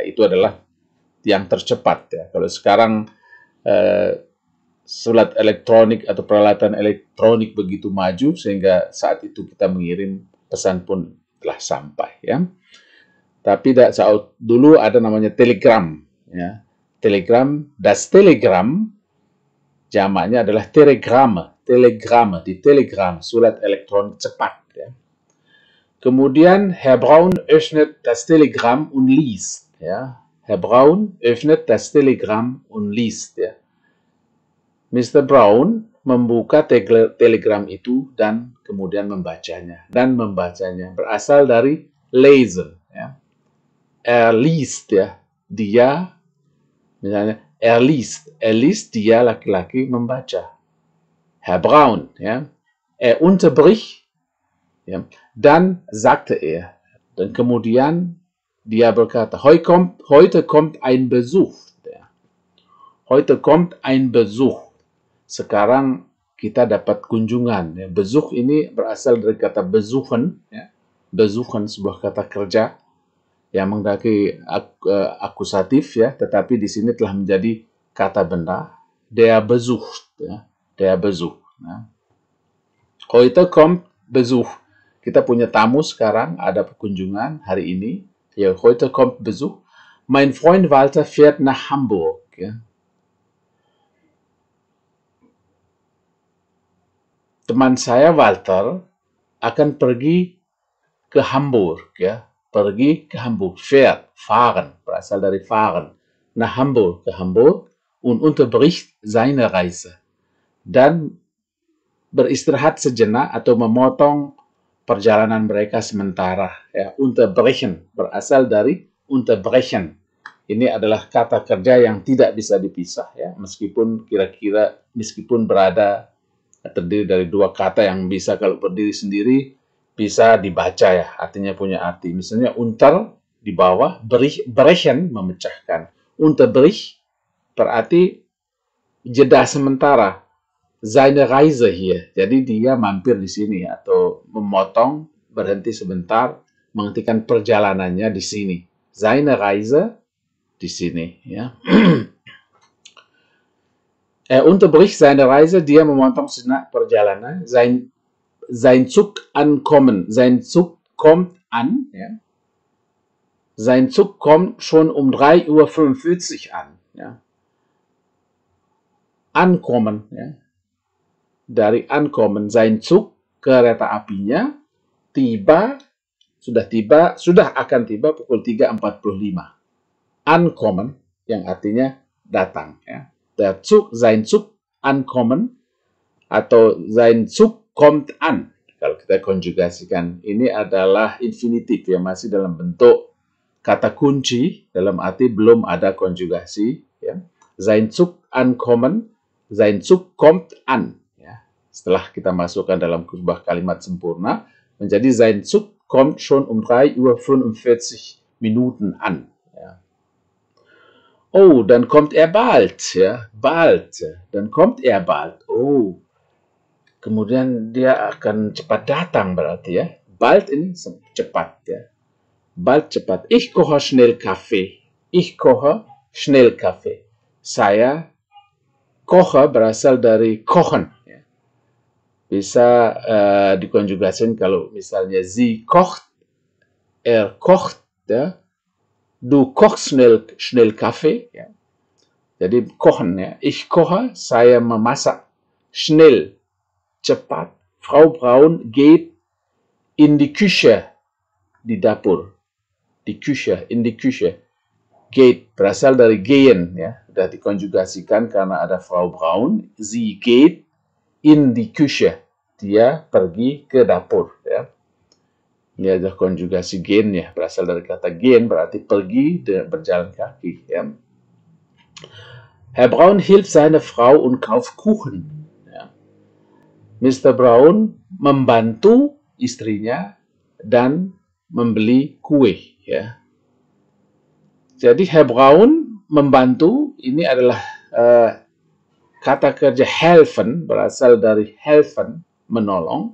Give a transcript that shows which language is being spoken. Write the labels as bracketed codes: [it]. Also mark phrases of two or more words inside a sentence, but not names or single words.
[id] Itu adalah yang tercepat, ya. Kalau sekarang surat elektronik atau peralatan elektronik begitu maju sehingga saat itu kita mengirim pesan pun telah sampai, ya. Tapi dulu ada namanya telegram, ya. Telegram, [de] das Telegram, [id] jamaknya adalah telegram, telegram, di telegram, surat elektronik cepat. Ya. [de] Kemudian Herr Braun öffnet das Telegramm und liest. Ja. Herr Braun öffnet das Telegramm und liest. [id] Ya. Mr. Brown membuka telegram itu dan kemudian membacanya. Dan membacanya berasal dari lesen. Ya. Liest, ya. Dia, misalnya, liest, dia laki-laki membaca. Herr Braun, ya. Unterbricht, ya. [de] Dann sagte [id] dan kemudian dia berkata, [de] heute kommt ein Besuch. Ya. Heute kommt ein Besuch. [id] Sekarang kita dapat kunjungan. Ya. Besuch ini berasal dari kata besuchen. Ya. Besuchen sebuah kata kerja yang menggunakan akusatif, ya, tetapi di sini telah menjadi kata benda. [de] Der Besuch. Ya. Der Besuch. Ya. Heute kommt Besuch. [id] Kita punya tamu sekarang, ada kunjungan hari ini. Ya, [de] heute kommt Besuch. Mein Freund Walter fährt nach Hamburg. [id] Ya. Teman saya Walter akan pergi ke Hamburg, ya. Pergi ke Hamburg. Fahren, berasal dari fahren. [de] Nach Hamburg, ke Hamburg, und unterbricht seine Reise. [id] Dan beristirahat sejenak atau memotong perjalanan mereka sementara. Ya. Unterbrechen, berasal dari unterbrechen. Ini adalah kata kerja yang tidak bisa dipisah, ya. Meskipun berada terdiri dari dua kata yang bisa kalau berdiri sendiri bisa dibaca, ya, artinya punya arti. Misalnya unter di bawah, brechen memecahkan. Unterbrich berarti jeda sementara. [de] Seine Reise hier. [id] Jadi dia mampir di sini atau memotong, berhenti sebentar, menghentikan perjalanannya di sini. [de] Seine Reise [id] di sini, ya. [de] Unterbricht seine Reise, [id] dia memotong sejenak perjalanan. [de] Sein Zug ankommen. Sein Zug kommt an. Ja. Sein Zug kommt schon um 3:45 Uhr an. Ja. Ankommen. Ja. Dari ankommen. Sein Zug, [id] kereta apinya, sudah akan tiba pukul 3:45. Ankommen, yang artinya datang. Ya. [de] Sein Zug ankommen atau sein Zug kommt an. [id] Kalau kita konjugasikan, ini adalah infinitif yang masih dalam bentuk kata kunci, dalam arti belum ada konjugasi. Ya. [de] Sein Zug ankommen, sein Zug kommt an. [id] Ya. Setelah kita masukkan dalam sebuah kalimat sempurna, menjadi [de] sein Zug kommt schon um 3:45 Uhr an. Oh, dann kommt er bald, ya, bald. Dann kommt er bald. [id] Oh, kemudian dia akan cepat datang berarti, ya. Bald ini cepat, ya. Bald cepat. [de] Ich koche schnell Kaffee. Ich koche schnell Kaffee. [id] Saya koche berasal dari kochen. Ya. Bisa dikonjugasikan kalau misalnya [de] sie kocht, er kocht, [id] ya. [de] Du kochst schnell Kaffee. [id] Ya. Jadi kochen, ya. [de] Ich koche, [id] saya memasak. [de] Schnell, cepat. Frau Braun geht in die Küche, [id] di dapur. [de] Die Küche, in die Küche. Geht, [id] berasal dari gehen, ya. Sudah dikonjugasikan karena ada Frau Braun. [de] Sie geht in die Küche. [id] Dia pergi ke dapur, ya. Ini adalah konjugasi gehen, ya, berasal dari kata gehen, berarti pergi berjalan kaki. Ya. [de] Herr Braun hilft seine Frau und kauft Kuchen. Ja. Mr. [id] Braun membantu istrinya dan membeli kue. Ya. Jadi Herr Braun membantu, ini adalah kata kerja helfen, berasal dari helfen, menolong.